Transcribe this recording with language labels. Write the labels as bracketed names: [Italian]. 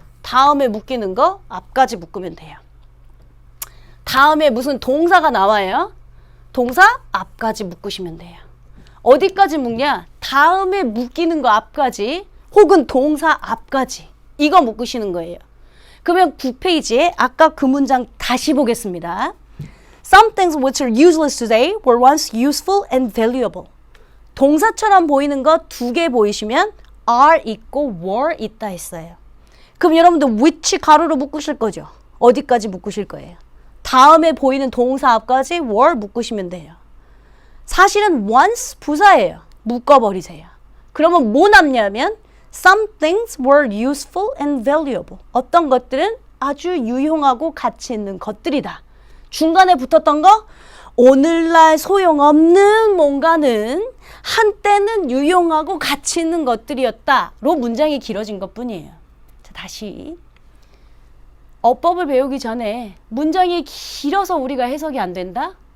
[Korean] 다음에 묶이는 거 앞까지 묶으면 돼요. 다음에 무슨 동사가 나와요. 동사 앞까지 묶으시면 돼요. 어디까지 묶냐? 다음에 묶이는 거 앞까지 혹은 동사 앞까지 이거 묶으시는 거예요. 그러면 9페이지에 아까 그 문장 다시 보겠습니다. [English] Some things which are useless today were once useful and valuable. [Korean] 동사처럼 보이는 거 두 개 보이시면 are 있고 were 있다 했어요. 그럼 여러분들 which 가로로 묶으실 거죠? 어디까지 묶으실 거예요? 다음에 보이는 동사 앞까지 were 묶으시면 돼요. 사실은 once 부사예요. 묶어버리세요. 그러면 뭐 남냐면 [English] some things were useful and valuable. [Korean] 어떤 것들은 아주 유용하고 가치 있는 것들이다. 중간에 붙었던 거 오늘날 소용없는 뭔가는 한때는 유용하고 가치 있는 것들이었다로 문장이 길어진 것뿐이에요. 자, 다시 어법을 배우기 전에 문장이 길어서 우리가 해석이 안 된다?